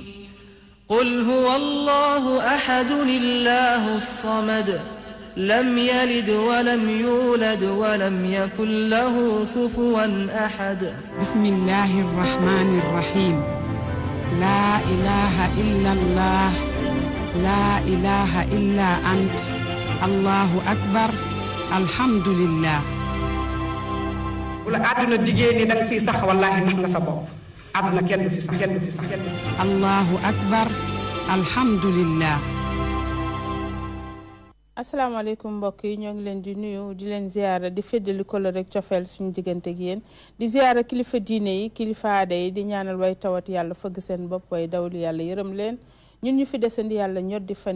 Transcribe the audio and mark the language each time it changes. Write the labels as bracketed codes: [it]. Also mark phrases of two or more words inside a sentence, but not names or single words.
[ar] قل هو الله أحد الله الصمد لم يلد ولم يولد ولم يكن له كفوا أحد بسم الله الرحمن الرحيم لا إله إلا الله لا إله إلا أنت الله أكبر الحمد لله [wo] wala aduna digee ni danga fi sax wallahi nax nga sa bopp aduna kenn du fi sax kenn du fi sax [ar] الله أكبر الحمد لله. [wo] asalaamaaleykum mbokk yi ñoo ngi leen di nuyu di leen ziyaara di feddali kolo rek cofeel suñu diggante ak yéen di ziyaara kilifa diine yi kilifa aada yi di ñaanal way tawat yàlla fëgg seen bopp way dawlu yàlla yërëm leen ñun ñu fi desandi yàlla ñor di fan